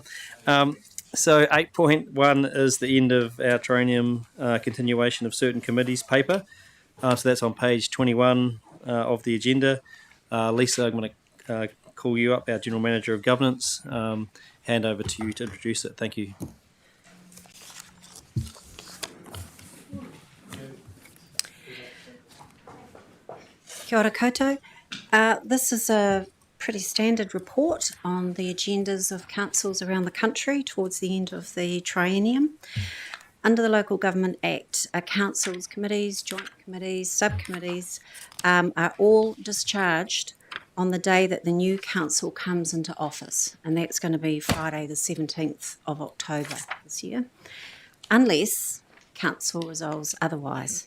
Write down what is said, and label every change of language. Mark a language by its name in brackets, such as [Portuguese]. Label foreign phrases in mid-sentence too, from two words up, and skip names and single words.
[English] So 8.1 is the end of our Triennium continuation of certain committees paper. So that's on page 21 of the agenda. Lisa, I'm going to call you up, our General Manager of Governance. Hand over to you to introduce it. Thank you. [Māori] Kia ora koutou. [English] This is a pretty standard report on the agendas of councils around the country towards the end of the triennium. Under the Local Government Act, councils, committees, joint committees, subcommittees are all discharged on the day that the new council comes into office, and that's going to be Friday the 17th of October this year, unless council resolves otherwise.